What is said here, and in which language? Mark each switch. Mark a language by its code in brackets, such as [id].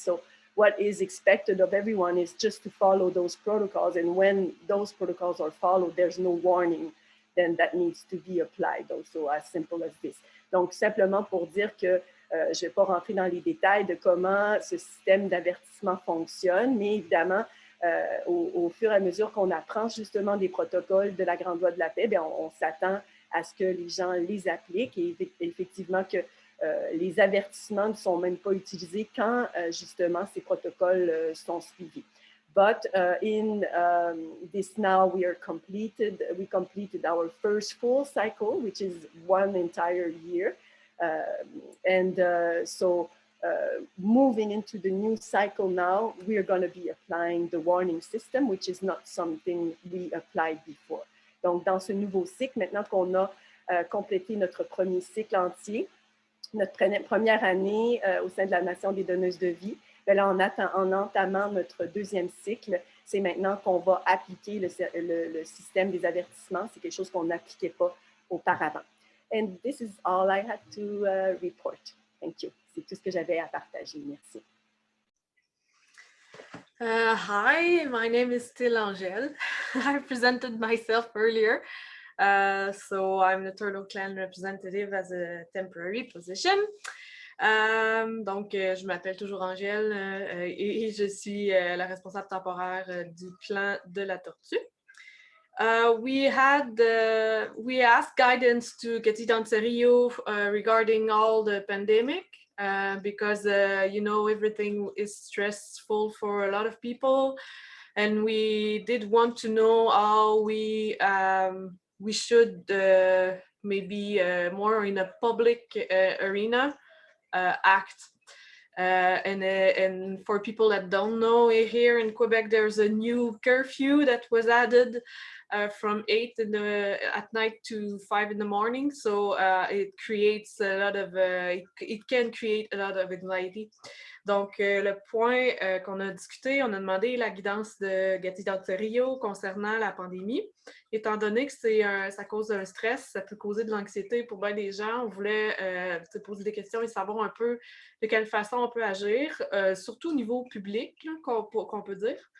[en] So what is expected of everyone is just to follow those protocols. And when those protocols are followed, there's no warning then that needs to be applied. Also as simple as this. [fr] Donc, simplement pour dire que je ne vais pas rentrer dans les détails de comment ce système d'avertissement fonctionne, mais évidemment, au fur et à mesure qu'on apprend justement des protocoles de la Grande Loi de la Paix, bien, on s'attend à ce que les gens les appliquent et effectivement que les avertissements ne sont même pas utilisés quand justement ces protocoles sont suivis. [en] But in this now we completed our first full cycle, which is 1 entire year. So moving into the new cycle now, we are going to be applying the warning system, which is not something we applied before. [fr] Donc, dans ce nouveau cycle, maintenant qu'on a complété notre premier cycle entier, notre première année au sein de la Nation des donneuses de vie, bien là, en entamant notre deuxième cycle, c'est maintenant qu'on va appliquer le système des avertissements. C'est quelque chose qu'on n'appliquait pas auparavant. [en] And this is all I had to report. Thank you. [fr] C'est tout ce que j'avais à partager. Merci. [en] Hi, my name is still Angèle. I presented myself earlier. So I'm the Turtle Clan representative as a temporary position. [fr] Donc, je m'appelle toujours Angèle et je suis la responsable temporaire du clan de la Tortue. [en] We asked guidance to Gati Danserio regarding all the pandemic because, you know, everything is stressful for a lot of people. And we did want to know how we should maybe more in a public arena act. And for people that don't know, here in Quebec, there's a new curfew that was added from 8 at night to 5 in the morning. So it creates a lot of, it can create a lot of anxiety. [fr] Donc, le point qu'on a discuté, on a demandé la guidance de Gati Danserio concernant la pandémie. Étant donné que ça cause un stress, ça peut causer de l'anxiété pour bien des gens, on voulait se poser des questions et savoir un peu de quelle façon on peut agir, surtout au niveau public, qu'on peut dire.